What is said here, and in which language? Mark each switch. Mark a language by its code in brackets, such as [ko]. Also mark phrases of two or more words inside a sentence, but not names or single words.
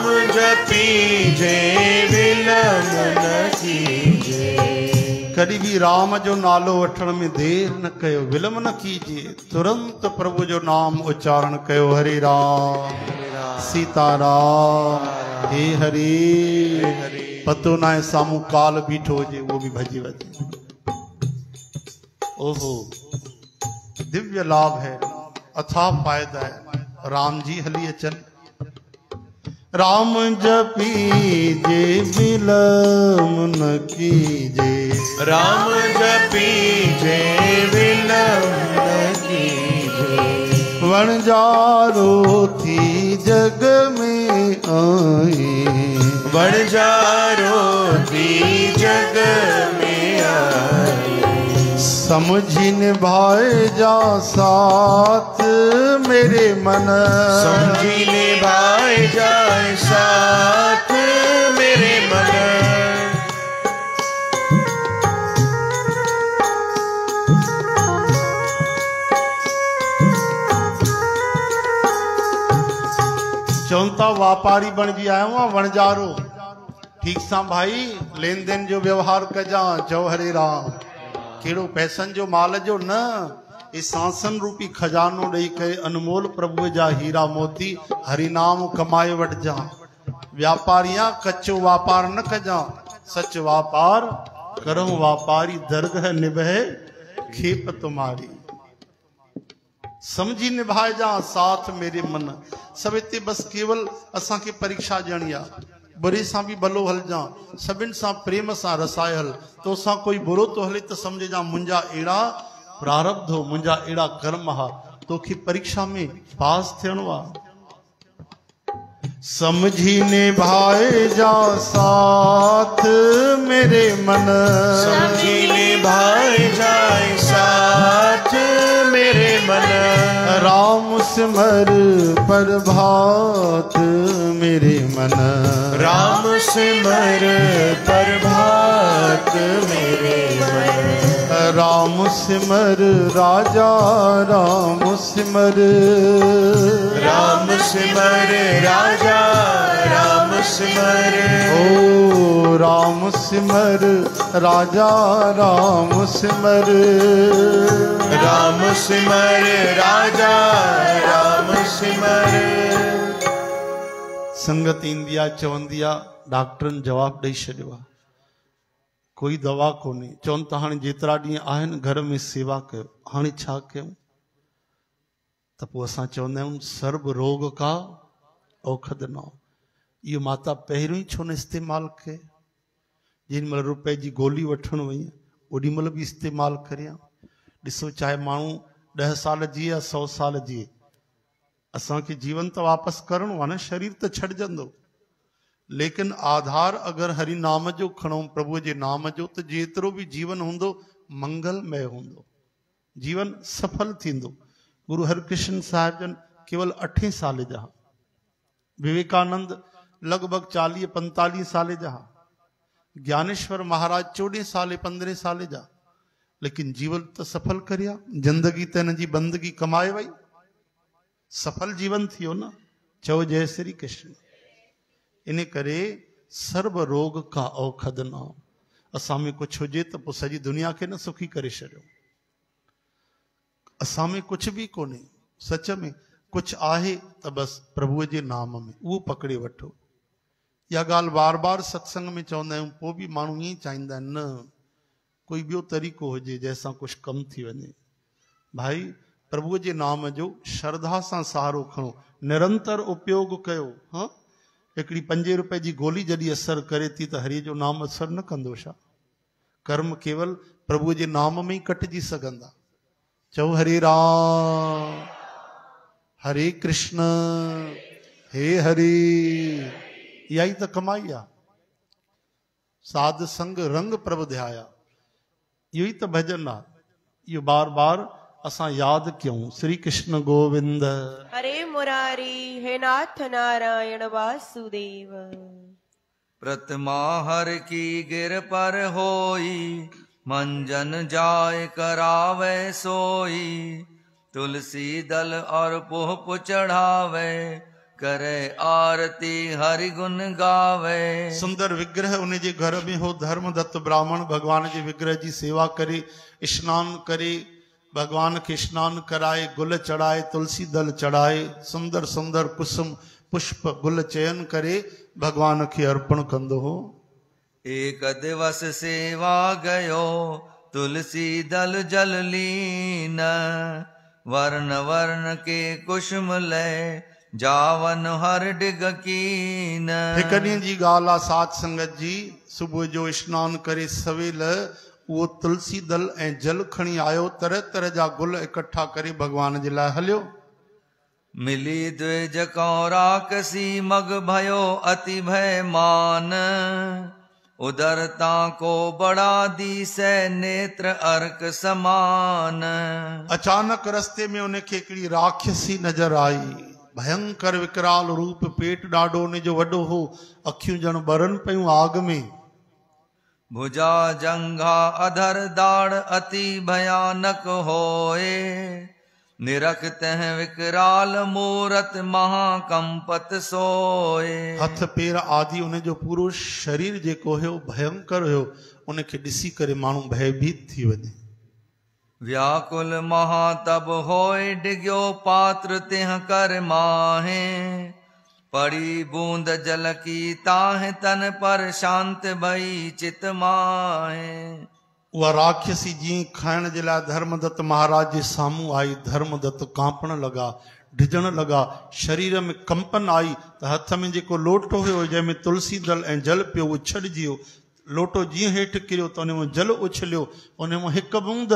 [sd] जपी जे विलम न कीजे, कॾहिं भी राम जो नालो वठण में देर न कयो, विलम न कीजे, तुरंत प्रभु जो नाम उच्चारण कयो। हरे राम सीताराम हे हरे। पतो ना है सामू काल बीठो हुजे, वो भी भजी वजे। ओहो दिव्य लाभ है, अथाह फायदा है। राम जी हली अचन, राम जपी जे विलम न कीजे, राम जपी जे विलम न कीजे, वणजारो थी जग में आई, वणजारो थी जग में आई, समझी निभाए जा साथ मेरे मन, समझी निभाए जाए साथ मेरे मन, चौथा व्यापारी बणजी आयो आ वणजारो। ठीक सा भाई लेन देन जो व्यवहार कजा, चओ हरे राम। केड़ो पैसन जो माल जो न, इस सांसन रूपी खजानो ॾेई करे अनमोल प्रभु जा हीरा मोती हरिनाम कमाए वठ जा। व्यापारियां कच्चो व्यापार न कजा, [pa] ਸਚ ਵਿਆਪਾਰ ਕਰੋ ਵਿਆਪਾਰੀ ਦਰਗਹ ਨਿਭੇ ਖੇਪ ਤੁਮ੍ਹਾਰੀ। [sd] समझी निभाए जा साथ मेरे मन। सब इतने बस केवल असा के परीक्षा ॾियणी आहे। बुरे सां भी भलो हल जा, सभिन सां प्रेम सां रसाए हल। तो सां कोई बुरो तो हले तो समझ जा मुंहिंजा अहिड़ा प्रारब्ध हो, मुंहिंजा अहिड़ा कर्म हा। तोखे परीक्षा में पास थियणो आहे। समझी निभाए जा साथ मेरे मन, समझी निभाए जाए साथ मेरे मन, [hi] राम सिमर प्रभात मेरे मन, राम सिमर प्रभात मेरे मन, राम सिमर राजा राम सिमर, राम सिमर राजा राम सिमर, ओ राम सिमर राजा राम सिमर, राम सिमर राजा राम सिमर। [sd] संगत ईंदी आहे चवंदी आहे डॉक्टरनि जवाब ॾेई छॾियो आहे, कोई दवा कोन्हे। चवनि त हाणे जेतिरा ॾींहं आहिनि घर में सेवा कयो, हाणे छा कयूं? त पोइ असां चवंदा आहियूं [pa] ਸਰਬ ਰੋਗ ਕਾ ਅਉਖਦ ਨ। [sd] इहो माता पहिरियों ई छो न इस्तेमालु कए? जेॾी महिल रुपए जी गोली वठणु वई ओॾी महिल बि इस्तेमालु करियां। ॾिसो चाहे माण्हू 10 साल जीए या 100 साल जीए, असांखे जीवन त वापसि करिणो आहे न, शरीर त छॾिजंदो, लेकिन आधार अगर हरि नाम जो खणो, प्रभु जे नाम जो, त जेतिरो भी जीवन हूंदो मंगलमय हूंदो, जीवन सफल थींदो। गुरु हरकृष्ण साहिब जन केवल 8 साल जा, विवेकानंद लगभग 40-45 साल जा, ज्ञानेश्वर महाराज 14 साल 15 साल जा, लेकिन जीवन तो सफल करिया। जिंदगी त हिन जी बंदगी कमाए वई, सफल जीवन थियो न। चओ जय श्री कृष्ण। इन करे [pa] ਸਰਬ ਰੋਗ ਕਾ ਅਉਖਦ ਨ। [sd] असां में कुछ हुजे त पोइ सॼी दुनिया खे न सुखी करे छॾियो। असां में कुछ भी कोन्हे, सच में कुछ आहे त बस प्रभुअ जे नाम में, उहो पकड़े वठो। इहा ॻाल्हि बार बार सत्संग में चवंदा आहियूं, पोइ बि माण्हू ईअं चाहींदा आहिनि न कोई ॿियो तरीक़ो हुजे जंहिंसां कुछ कम थी वञे। भाई प्रभुअ जे नाम जो श्रद्धा सां सहारो खणो, निरंतर उपयोग कयो। हाँ, हिकिड़ी 5 रुपए जी गोली जॾहिं असर करे थी त हरि जो नाम असर न कंदो छा? कर्म केवल प्रभुअ जे नाम में ई कटिजी सघंदा। चओ हरे राम हरे कृष्ण हे हरि। इहा ई त कमाई आहे। [pa] ਸਾਧ ਸੰਗ ਰੰਗ ਪ੍ਰਭ ਧਿਆਇਆ, [sd] इहो ई त भजन आहे। इहो बार बार असां याद कयूं। श्री कृष्ण गोविंद हरे मुरारी हे नाथ नारायण वासुदेव। [hi] प्रतिमा हर की गिर पर होई, मंजन जाय करावे सोई। तुलसी दल और पुष्प चढ़ावे, करे आरती हरि गुण गावे। [sd] सुंदर विग्रह उन जे घर में हो। धर्मदत्त ब्राह्मण भगवान जे विग्रह जी सेवा करे, स्नान करे, भगवान के स्नान कराए, गुल चढ़ाए, तुलसी दल चढ़ाए, सुंदर सुंदर कुसुम पुष्प गुल चयन करे भगवान के अर्पण कंदो हो। [hi] एक दिवस सेवा गयो, तुलसी दल जल लीन। वर्ण वर्ण के कुसुम ले, जावन हर डिग कीन। [sd] हिक ॾींहं जी ॻाल्हि आहे साध संगत जी। सुबुह जो स्नान करे सवेल वो तुलसी दल ऐं जल खणी आयो, तरह तरह जा गुल इकट्ठा करे भगवान जे लाइ हलियो। [hi] मिली द्विज कौराकसी मग भयो अति भय मान। उदरता को बड़ा दीसै नेत्र अर्क समान। [sd] अचानक रस्ते में उनखे हिकिड़ी राक्षसी नजर आई। भयंकर विकराल रूप, पेट ॾाढो उन जो वॾो हो, अखियूं ॼण ॿरनि पियूं आग में। [hi] भुजा जंघा अधर दाड़ अति भयानक होए। निरख तह विकराल मूरत महाकंपत सोए। [sd] हथ पेर आदि उन जो पूरो शरीर जेको हुयो भयंकर हुयो। उनखे ॾिसी करे माण्हू भयभीत थी वञे। [hi] व्याकुल महातब होए डिग्यो पात्र तिह कर माहे। पड़ी बूंद जल की ताह तन पर शांत भई चित माहे। [sd] उहा राक्षसी जीअं खाइण जे लाइ धर्मदत्त महाराज जे साम्हूं आई, धर्मदत्त कांपण लॻा, ढिजण लॻा, शरीर में कंपन आई। त हथ में जेको लोटो हुयो जंहिंमें तुलसी दल ऐं जल पियो उहो छॾिजी वियो। लोटो जीअं हेठि किरियो त उन मां जल उछलियो।